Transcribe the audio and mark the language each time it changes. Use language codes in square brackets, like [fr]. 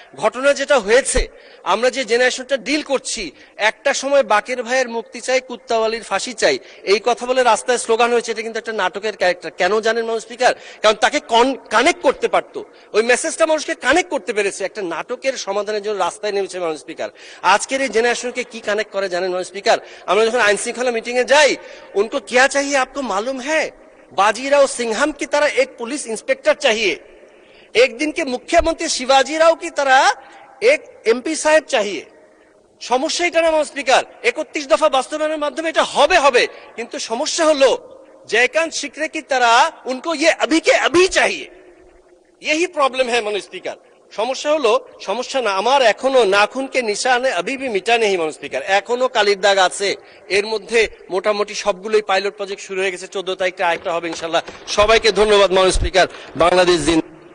[bn] ঘটনা যেটা হয়েছে, আমরা যে জেনারেশনটা ডিল করছি, একটা সময় বাকের ভাইয়ের মুক্তি চাই, কুত্তাওয়ালির ফাঁসি চাই, এই কথা বলে রাস্তায় স্লোগান হয়েছে, এটা কিন্তু একটা নাটকের ক্যারেক্টার। কেন জানেন মাননীয় স্পিকার? কারণ তাকে কানেক্ট করতে পারতো, ওই মেসেজটা মানুষকে কানেক্ট করতে পেরেছে, একটা নাটকের সমাধানের জন্য রাস্তায় নেমেছে মাননীয় স্পিকার। আজকের এই জেনারেশনকে কি কানেক্ট করে জানেন মাননীয় স্পিকার? আমরা যখন আইন শৃঙ্খলা মিটিং এ যাই, [hi] उनको क्या चाहिए आपको मालूम है? बाजीराव सिंघम की तरह एक पुलिस इंस्पेक्टर चाहिए, एक दिन के मुख्यमंत्री शिवाजी राव की तरह एक एमपी साहब चाहिए। [bn] সমস্যা এটা না মাননীয় স্পিকার, 31 দফা বাস্তবায়নের মাধ্যমে এটা হবে হবে, কিন্তু সমস্যা হলো [hi] जयकांत शिकरे की तरह उनको ये अभी के अभी चाहिए, यही प्रॉब्लम है माननीय स्पीकर। [bn] সমস্যা হলো, সমস্যা না আমার, এখনো [hi] নাখুনকে নিশানে আবিবি মিটা নেই [bn] মানুষ স্পিকার, এখনো কালির দাগ আছে। এর মধ্যে মোটামুটি সবগুলোই পাইলট প্রজেক্ট শুরু হয়ে গেছে, 14 তারিখে আরেকটা হবে ইনশাল্লাহ। সবাইকে ধন্যবাদ মানুষ স্পিকার। বাংলাদেশ জিন্দাবাদ।